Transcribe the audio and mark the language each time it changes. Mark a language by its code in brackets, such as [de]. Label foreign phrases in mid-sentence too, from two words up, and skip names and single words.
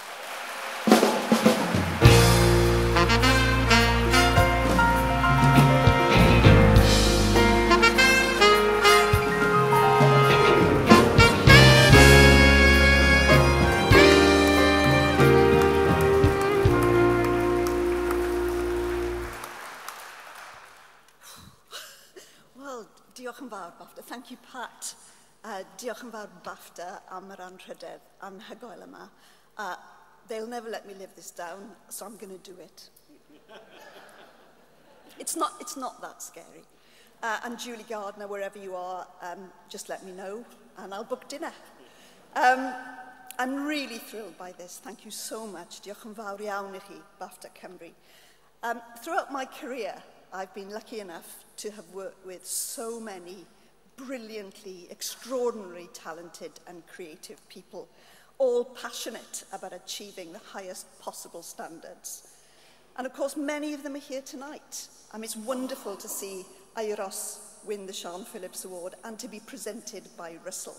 [cy] Diolch yn fawr, BAFTA. [en] Thank you, Pat. [cy] Diolch yn fawr, BAFTA, am yr anrhydedd anhygoel yma. [en] They'll never let me live this down, so I'm going to do it. It's not that scary. And Julie Gardner, wherever you are, just let me know, and I'll book dinner. I'm really thrilled by this. Thank you so much. [cy] Diolch yn fawr iawn I chi, BAFTA Cymru. [en] Throughout my career, I've been lucky enough to have worked with so many brilliantly, extraordinarily talented and creative people, all passionate about achieving the highest possible standards. And of course, many of them are here tonight. It's wonderful to see Airos win the Sean Phillips Award and to be presented by Russell.